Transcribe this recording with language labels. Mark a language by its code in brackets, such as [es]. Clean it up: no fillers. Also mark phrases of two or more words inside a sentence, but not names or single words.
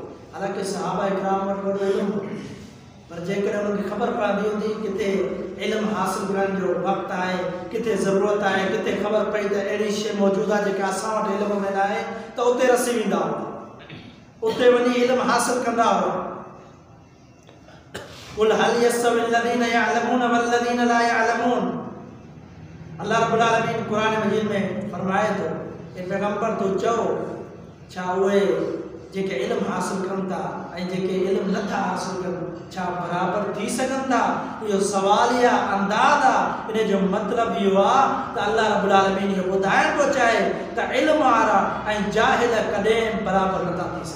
[sd] हालांकि सहाबा इकराम वटि वॾो इल्मु हो, पर जेकॾहिं उन्हनि खे ख़बर पवंदी हुंदी किथे इल्मु हासिलु करण जो वक़्तु आहे, किथे ज़रूरत आहे, किथे ख़बर पई त अहिड़ी शइ मौजूदु आहे जेका असां वटि इल्मु में न आहे, त उते रसी वेंदा हुआ, उते वञी इल्मु हासिलु कंदा हुआ। [ar] قل هل يستوي الذين يعلمون والذين لا يعلمون. الله رب العالمين [sd] कुरान मजीद में फरमाए थो कि पैगंबर तो चओ छा उहे जेके इल्मु हासिलु कनि था ऐं जेके इल्मु नथा हासिलु कनि छा बराबरि थी सघनि था? इहो सवालिया अंदाज़ आहे। इन जो मतिलबु इहो आहे त [ar] الله رب العالمين [sd] इहो ॿुधाइण थो चाहे त इल्मु वारा ऐं जाहिल कॾहिं बराबरि नथा थी सघनि।